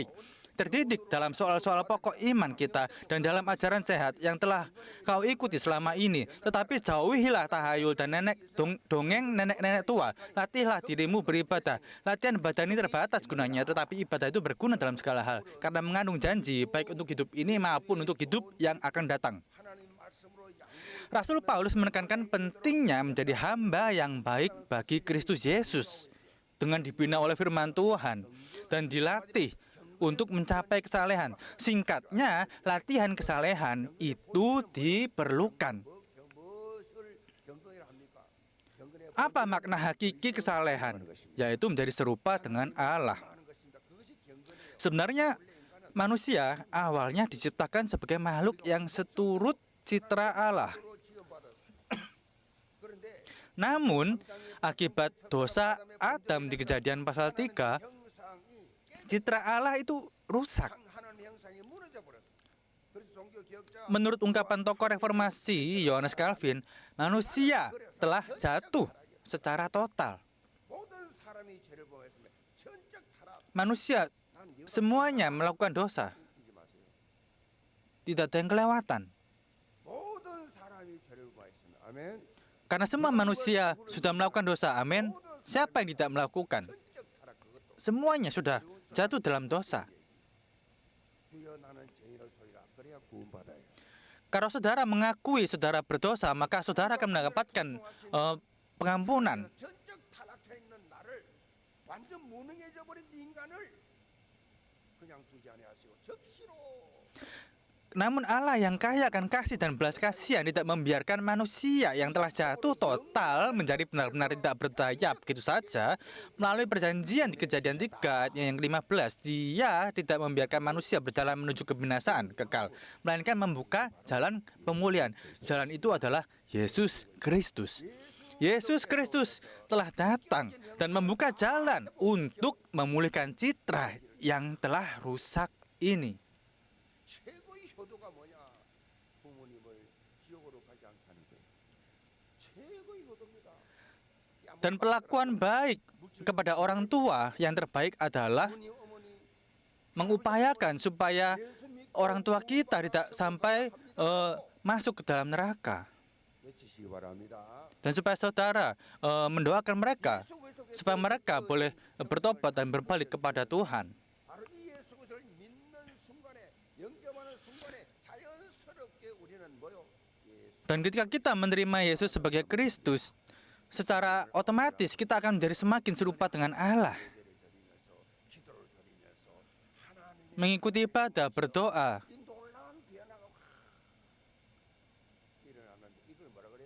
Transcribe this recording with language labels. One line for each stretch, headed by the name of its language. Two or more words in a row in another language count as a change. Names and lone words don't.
Indonesian: Terdidik dalam soal-soal pokok iman kita dan dalam ajaran sehat yang telah kau ikuti selama ini. Tetapi jauhilah tahayul dan dongeng nenek-nenek tua. Latihlah dirimu beribadah. Latihan badani terbatas gunanya, tetapi ibadah itu berguna dalam segala hal. Karena mengandung janji, baik untuk hidup ini maupun untuk hidup yang akan datang.
Korean: 하나님 말씀으로 양육을
Indonesian: Rasul Paulus menekankan pentingnya menjadi hamba yang baik bagi Kristus Yesus. Dengan dibina oleh firman Tuhan dan dilatih untuk mencapai kesalehan. Singkatnya, latihan kesalehan itu diperlukan.
Korean: 무엇을 경건이라 합니까? 경건의
Indonesian: Apa makna hakiki kesalehan? Yaitu menjadi serupa dengan Allah.
Korean: 하는 것입니다. 그것이 경건이에요.
Indonesian: Sebenarnya, manusia awalnya diciptakan sebagai makhluk yang seturut citra Allah.
Korean: 서로 지원받았어요. 그런데
Indonesian: Namun, akibat dosa Adam di Kejadian pasal 3,
Korean: 형상이
Indonesian: citra Allah itu rusak.
Korean: 하나님의 형상이 무너져 버렸어요. 그래서 종교 개혁자
Indonesian: Menurut ungkapan tokoh reformasi Yohanes Calvin, manusia telah jatuh secara total.
Korean: 모든 사람이 죄를 범했으면 전적 타락.
Indonesian: Manusia
Korean: 나는 네가
Indonesian: semuanya melakukan dosa.
Korean: 잊지 마세요.
Indonesian: Tidak ada yang kelewatan.
Korean: 모든 사람이 죄를 범했으면 아멘.
Indonesian: Karena semua manusia sudah melakukan dosa, amin. Siapa yang tidak melakukan?
Korean: 전적 타락 그것도.
Indonesian: Semuanya sudah jatuh dalam dosa.
Korean: 주여 나는 죄인이소이다. 그래야 구원받아요.
Indonesian: Kalau saudara mengakui saudara berdosa, maka saudara akan mendapatkan pengampunan.
Korean: 전적 타락해 있는 나를 완전 무능해져 버린 인간을 그냥 두지 아니하시고 적시로
Indonesian: Namun Allah yang kaya akan kasih dan belas kasihan tidak membiarkan manusia yang telah jatuh total menjadi benar-benar tidak berdaya begitu saja. Melalui perjanjian di Kejadian 3 ayat yang 15, Dia tidak membiarkan manusia berjalan menuju kebinasaan kekal, melainkan membuka jalan pemulihan. Jalan itu adalah Yesus Kristus. Yesus Kristus telah datang dan membuka jalan untuk memulihkan citra yang telah rusak ini.
Korean: 최고의 효도가 뭐냐? 부모님을 지옥으로 가지 않다는 거예요. 최고의 효도입니다.
Indonesian: Dan perlakuan baik kepada orang tua yang terbaik adalah
Korean: 어머니 어머니
Indonesian: mengupayakan supaya
Korean: 예수 믿고
Indonesian: orang tua kita tidak sampai masuk ke dalam neraka.
Korean: 외치시기 바랍니다.
Indonesian: Dan supaya saudara mendoakan mereka supaya mereka boleh bertobat dan berbalik kepada Tuhan.
Korean: 바로 이 예수 그리스도를 믿는 순간에 영접하는 순간에 자연스럽게 우리는 뭐요? 예수
Indonesian: Dan ketika kita menerima Yesus sebagai Kristus, secara otomatis kita akan menjadi semakin serupa dengan Allah.
Korean: 예배를 드리면서 기도를 드리면서 하나님의
Indonesian: Mengikuti ibadah, berdoa,
Korean: 이 놀라운 변화가 확 일어나는데 이걸 뭐라 그래요?